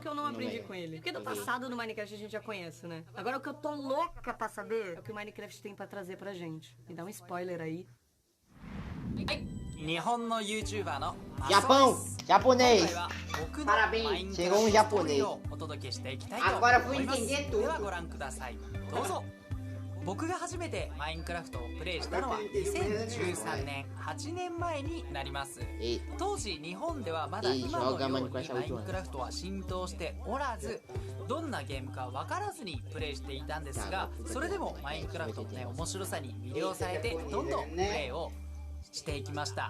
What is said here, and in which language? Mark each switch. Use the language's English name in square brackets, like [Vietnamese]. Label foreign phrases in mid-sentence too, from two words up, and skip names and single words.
[Portuguese] que eu não aprendi com ele. Porque do passado do Minecraft a gente já conhece, né? Agora o que eu tô louca pra saber é o que o Minecraft tem pra trazer pra gente. Me dá um spoiler aí. Japão! Japonês! Parabéns! Chegou um japonês. Agora eu vou entender tudo. [Japanese] 僕が初めてマインクラフトをプレイしたのは2013年8年前になります。当時日本ではまだ今のようにマインクラフトは浸透しておらず、どんなゲームか分からずにプレイしていたんですが、それでもマインクラフトのね面白さに魅了されてどんどんプレイをしていきました。